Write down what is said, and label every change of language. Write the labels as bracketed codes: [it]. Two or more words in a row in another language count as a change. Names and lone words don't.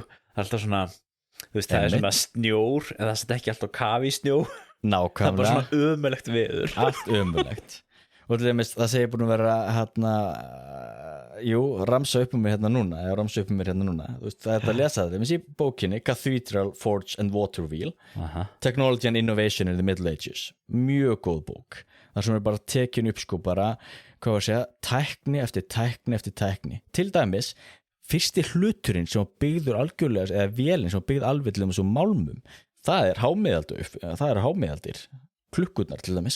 [is] Það er alltaf svona það er svona snjór en það er ekki alltaf kafi í snjó. Nákvæmlega. Það er bara svona ömurlegt veður. Allt ömurlegt. Og það segir búin að vera ramsa upp um mér hérna núna það er að lesa þetta í bókinni Cathedral, Forge and Water Wheel Technology and Innovation in the Middle Ages, mjög góð bók þar sem er bara tekin upp sko bara hvað var að segja, tækni eftir tækni eftir tækni, til dæmis fyrsti hluturinn sem var byggður algjörlega eða vélinn sem var byggð alveg til þessum málmum, það er hámiðaldir klukkurnar til dæmis.